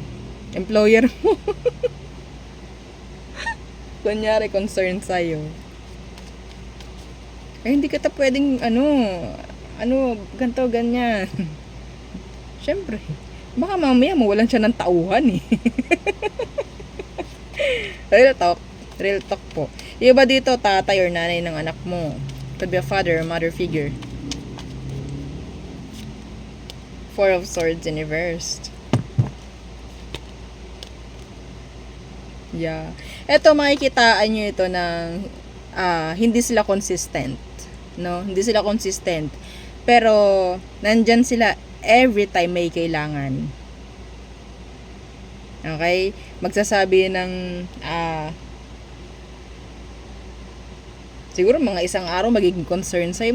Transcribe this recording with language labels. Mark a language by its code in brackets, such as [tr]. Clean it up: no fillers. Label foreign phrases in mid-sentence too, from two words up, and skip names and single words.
[tl] Employer mo. Kunyari, concern sa'yo. Ay, hindi ka ta pwedeng, ganito, ganyan. Siyempre. Baka mamaya mawalan siya ng tauhan eh. [en] Real talk. Real talk po. [tl] Yung iba dito, tatay or nanay ng anak mo. [en] Could be a father or mother figure. Four of Swords in reversed. Yeah. [tl] Ito, makikitaan nyo ito ng hindi sila consistent. No? Hindi sila consistent. Pero, nandyan sila [en] every time [tl] may kailangan. Okay? Magsasabi ng siguro mga isang araw magiging concern sa'yo.